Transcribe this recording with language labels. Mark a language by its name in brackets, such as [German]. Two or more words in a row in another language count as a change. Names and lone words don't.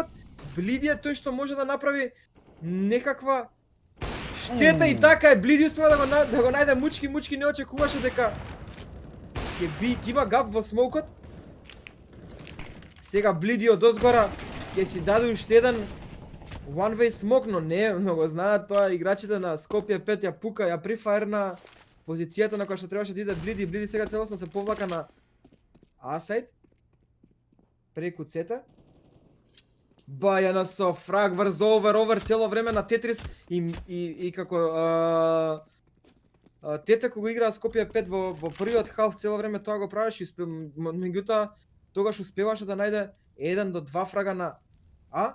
[Macedonian] Блиди е тој што може да направи некаква штета и така е, Блиди успева да го најде мучки не очекуваше дека ќе има гап во смокот. Сега Блиди од озгора ќе си даде уште еден [English] one way smoke, [Macedonian] но не, много знаат тоа играчите на Скопје 5 ја пука, ја прифаерна позицијата на која што требаше да иде Блиди. Блиди сега целосно се повлака на А-сайд преку цета. Бајана со фраг врз овер цело време на Тетрис и како Тете кога играа Скопје 5 во првиот халф цело време тоа го правеше, меѓутоа тогаш успеваше да најде 1 до 2 фрага на А.